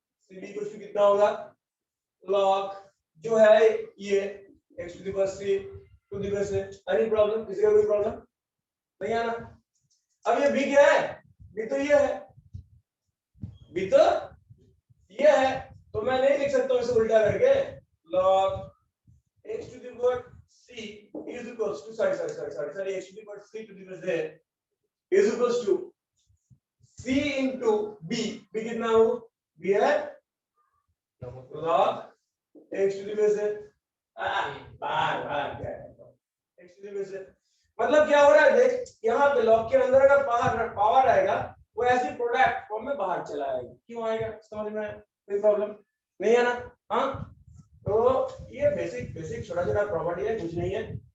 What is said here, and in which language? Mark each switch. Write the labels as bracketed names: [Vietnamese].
[Hindi] cb कुछ कितना होगा, लॉग जो है ये x to the power c to the power से। एनी प्रॉब्लम, किसी का कोई प्रॉब्लम नहीं है ना? अब ये b क्या है, b तो ये है, b तो ये है, तो मैं नहीं लिख सकता हूँ इसे उल्टा करके। [English] log x to the power c is equals to sorry x to the power c to the power z is equals to c into b। [Hindi] b कितना हो, b है [English] log x to the power z। [Hindi] बार क्या है x to the power z, मतलब क्या हो रहा है देख, यहाँ पे लॉग के अंदर अगर पावर आएगा वो ऐसी प्रोडक्ट फॉर्म में बाहर चला आएगा। क्यों आएगा, समझ में आया? कोई प्रॉब्लम नहीं है ना? हाँ, तो ये बेसिक छोटा छोटा प्रॉपर्टी है, कुछ नहीं है।